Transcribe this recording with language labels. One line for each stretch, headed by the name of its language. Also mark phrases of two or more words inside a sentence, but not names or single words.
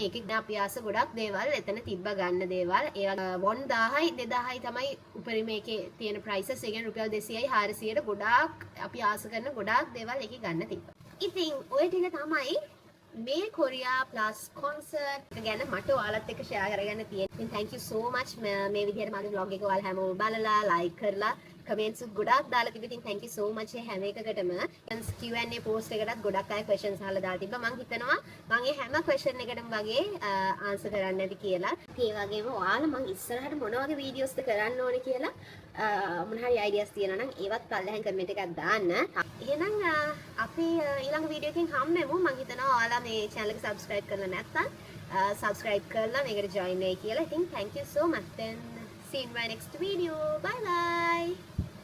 Sinhala: ඒකෙන් අපි ආස ගොඩක් දේවල් එතන තිබ්බා ගන්න දේවල්. ඒවා 1000යි 2000යි තමයි උපරිම එකේ තියෙන prices. ඒ කියන්නේ රුපියල් 200යි 400ට ගොඩාක් අපි ආස කරන ගොඩාක් දේවල් එකේ ගන්න තිබ්බා. ඉතින් ඔය ටික තමයි මේ කොරියා ප්ලස් කොන්සර්ට් එක ගැන මට ඔයාලත් එක්ක ෂෙයා කරගන්න තියෙනවා.
English: thank you so much
Sinhala: මේ විදිහට මගේ vlog එක ඔයාලා හැමෝම බලලා like කරලා කමෙන්ට්ස් ගොඩාක් දාලා තිබ්බ. ඉතින්
English: thank you so much
Sinhala: හැම එකකටම.
English: Q&A post
Sinhala: එකකටත් ගොඩක් අය questions අහලා දාලා තිබ්බා. මම හිතනවා මම මේ හැම question එකටම වගේ answer කරන්න ඇති කියලා. ඒ වගේම ඔයාලා මම ඉස්සරහට මොන වගේ videos ද කරන්න ඕනේ කියලා මොන හරි ideas තියෙනවා නම් ඒවත් පල්ලෙහෙන් comment එකක් දාන්න. එහෙනම් අපි ඊළඟ වීඩියෝ එකකින් හම්බෙමු. මම හිතනවා ඔයාලා මේ channel එක subscribe කරලා නැත්නම් subscribe කරලා මේකට join වෙයි කියලා.
English: ඉතින් thank you so much. Then see you in my next video. Bye bye.